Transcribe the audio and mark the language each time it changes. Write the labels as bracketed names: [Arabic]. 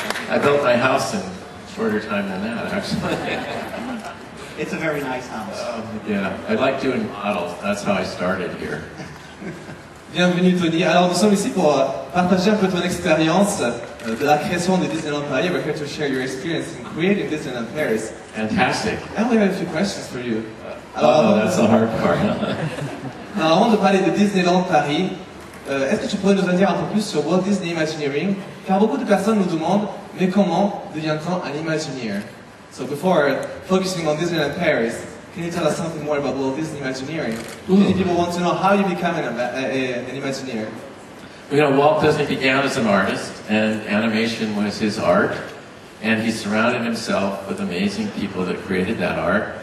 [English] I built my house in a shorter time than that, actually. It's a very nice house. Yeah, I like doing models. That's how I started here. [French] Bienvenue Tony. Alors nous sommes ici pour partager un peu ton expérience de la création de Disneyland Paris. [English] We're here to share your experience in creating Disneyland Paris. Fantastic. And we have a few questions for you. Oh, that's the hard part. [French] Alors avant de parler de Disneyland Paris, est-ce que tu pourrais nous en dire un peu plus sur Walt Disney Imagineering? Car beaucoup de personnes nous demandent, mais comment devient-on un Imagineer? [English] So before focusing on Disneyland Paris, can you tell us something more about Walt Disney Imagineering? Many people want to know how you become an Imagineer. You know, Walt Disney began as an artist, and animation was his art, and he surrounded himself with amazing people that created that art.